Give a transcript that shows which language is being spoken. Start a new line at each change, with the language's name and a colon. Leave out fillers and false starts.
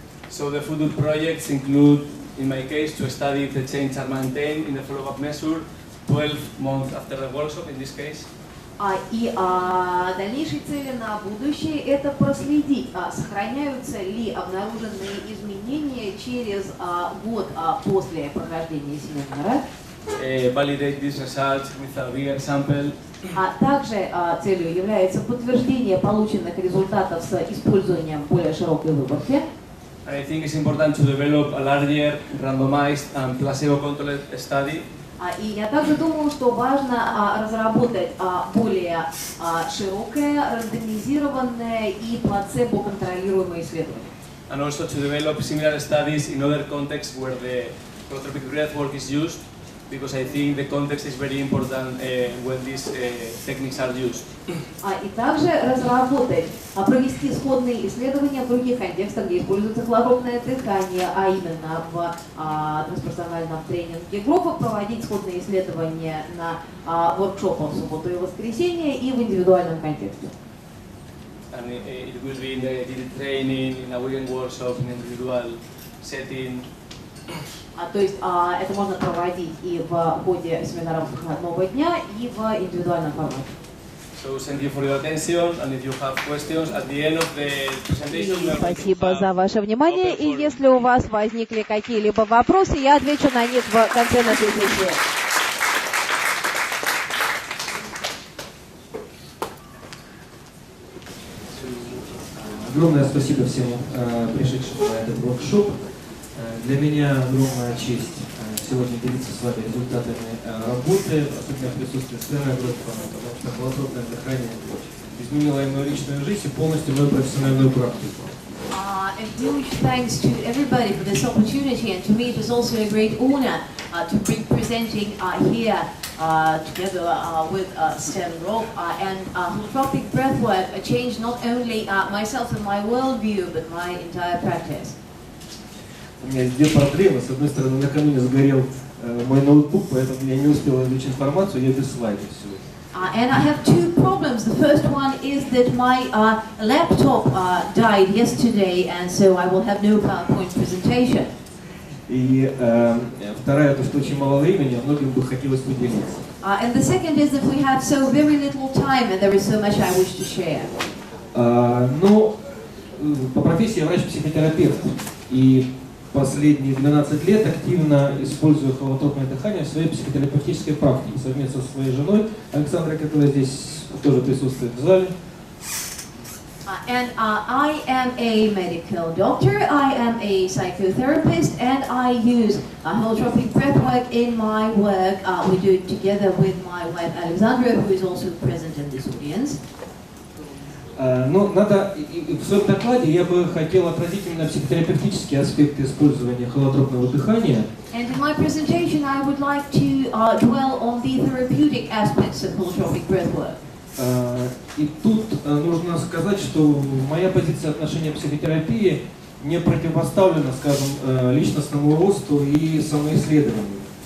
English: So the future projects include, in my case, to study if the chains are maintained in the follow-up measure 12 months after the workshop, in this case.
Russian: И дальнейшие цели на будущее – это проследить, сохраняются ли обнаруженные изменения через год после прохождения семинара.
English: Validate these results with a bigger sample.
Russian: Также целью является подтверждение полученных результатов с использованием более широкой выборки.
English: And I think it's important to develop a larger, randomized and placebo-controlled study.
Russian: И я также думаю, что важно разработать более широкое, рандомизированное и плацебо-контролируемое исследование.
English: And also to develop similar studies in other contexts where the holotropic breathwork is used, because I think the context is very important when these techniques are used.
Russian: И также разработать, провести сходные исследования в других контекстах, где используется холотропное дыхание, а именно в трансперсональном тренинге группы, проводить сходные исследования на воркшопах в субботу и воскресенье и в индивидуальном контексте.
English: And it will be in the training, in a weekend workshop, in an individual setting.
Russian: То есть это можно проводить и в ходе семинаров выходного дня, и в индивидуальном формате.
English: So thank you for your attention, and if you have questions at the end of the presentation.
Russian: Спасибо за ваше внимание, и если у вас возникли какие-либо вопросы, я отвечу на них в конце нашей сессии. Огромное спасибо всем пришедшим на этот воркшоп. Для меня огромная честь сегодня делиться с вами результатами работы, особенно в присутствии Стэна Гротфана, потому что холотропное дыхание изменило и мою личную жизнь и полностью мою профессиональную практику.
English: A huge thanks to everybody for this opportunity, and to me it was also a great honor to be presenting here together with Stan Roth, and holotropic breathwork changed not only myself and my worldview, but my entire practice.
Russian: У меня есть две проблемы. С одной стороны, накануне сгорел мой ноутбук, поэтому я не успел извлечь информацию, я без слайдов сегодня.
English: And I have two problems. The first one is that my laptop died yesterday, and so I will have no PowerPoint presentation.
Russian: И вторая, то, что очень мало времени, а многим бы хотелось поделиться.
English: And the second is that we have so very little time, and there is so much I wish to share.
Russian: Ну, по профессии я врач-психотерапевт, и последние 12 лет активно использую холотропное дыхание в своей психотерапевтической практике совместно со своей женой Александрой, которая здесь тоже присутствует в зале.
English: And I am a medical doctor, I am a psychotherapist, and I use holotropic breathwork in my work. We do it together with my wife Alexandra, who is also present in this audience.
Russian: Но надо, в своем докладе я бы хотел отразить именно психотерапевтические аспекты использования холотропного дыхания.
English: And in my presentation, I would like to dwell on the therapeutic aspects of holotropic breathwork.
Russian: И тут нужно сказать, что моя позиция отношения к психотерапии не противопоставлена, скажем, личностному росту и самоисследованию.